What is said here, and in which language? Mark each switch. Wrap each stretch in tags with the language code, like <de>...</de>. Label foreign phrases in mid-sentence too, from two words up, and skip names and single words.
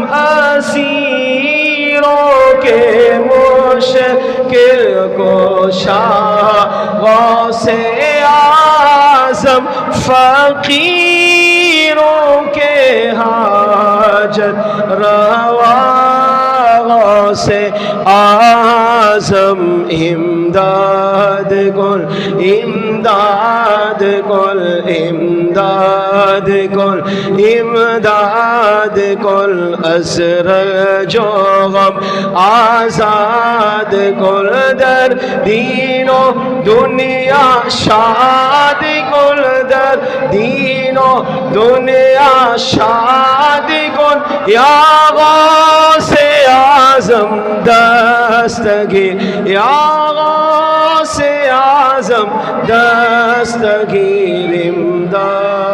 <ur>اسیروں کے مشکل کشا غوث اعظم، فقیروں کے حاجت روا غوث आज़म,</ur> <fa>امداد کن امداد کن امداد کن امداد کن اسر جو غم آزاد کن در دین و دنیا شاد کن در دین و دنیا شاد کن یا غوث اعظم دستگیر یا غوث اعظم دستگیر امداد</fa>